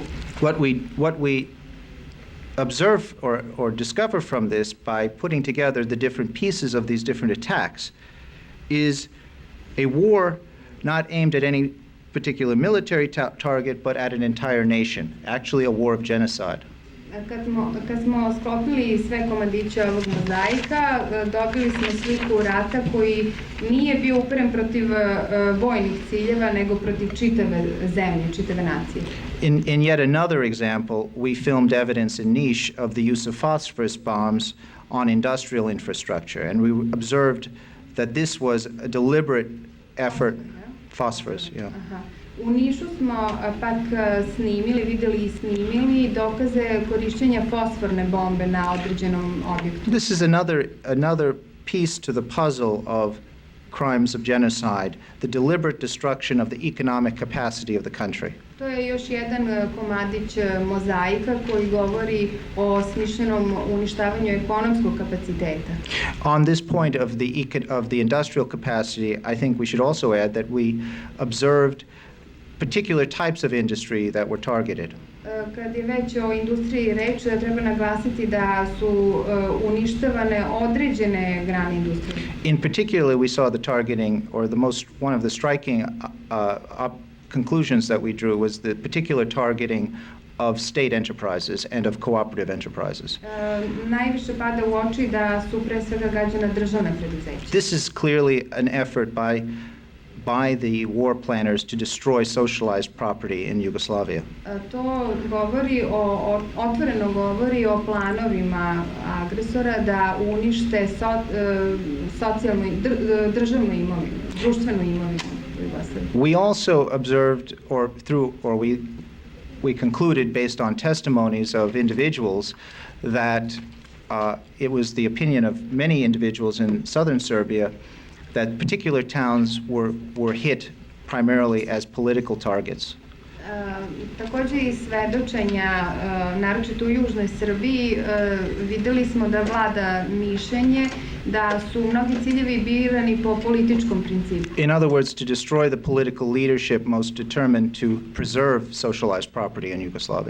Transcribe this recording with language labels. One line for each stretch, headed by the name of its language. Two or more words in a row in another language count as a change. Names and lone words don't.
English: What we observe or discover from this by putting together the different pieces of these different attacks is a war not aimed at any particular military target, but at an entire nation, actually a war of genocide.
Serbian: Kad smo sklopili sve komadiće ovog mozaika, dobili smo sliku rata koji nije bio uperen protiv vojnih ciljeva, nego protiv čitave zemlje, čitave nacije.
English: In yet another example, we filmed evidence in Niš of the use of phosphorus bombs on industrial infrastructure, and we observed that this was a deliberate effort. Phosphorus, yeah.
Serbian: U Nišu smo pak videli i snimili dokaze korišćenja fosforne bombe na određenom objektu.
English: This is another piece to the puzzle of crimes of genocide, the deliberate destruction of the economic capacity of the country.
Serbian: To je još jedan komadić mozaika koji govori o smišljenom uništavanju ekonomskog kapaciteta.
English: On this point of the industrial capacity, I think we should also add that we observed particular types of industry that were targeted.
Serbian: Kad je već o industriji reč, treba naglasiti da su uništavane određene grane industrije.
English: In particular, we saw the targeting, or one of the striking conclusions that we drew was the particular targeting of state enterprises and of cooperative enterprises.
Serbian: Najviše pada u oči da su pre svega gađana državna preduzeća.
English: This is clearly an effort by the war planners to destroy socialized property in Yugoslavia.
Serbian: To otvoreno govori o planovima agresora da unište socijalnu, državnu imovinu, društvenu imovinu.
English: We also observed, we concluded based on testimonies of individuals that it was the opinion of many individuals in southern Serbia that particular towns were hit primarily as political targets.
Serbian: Takođe iz svedočenja, naročito u južnoj Srbiji, videli smo da vlada mišljenje da su mnogi ciljevi birani po političkom principu.
English: In other words, to destroy the political leadership most determined to preserve socialized property in Yugoslavia.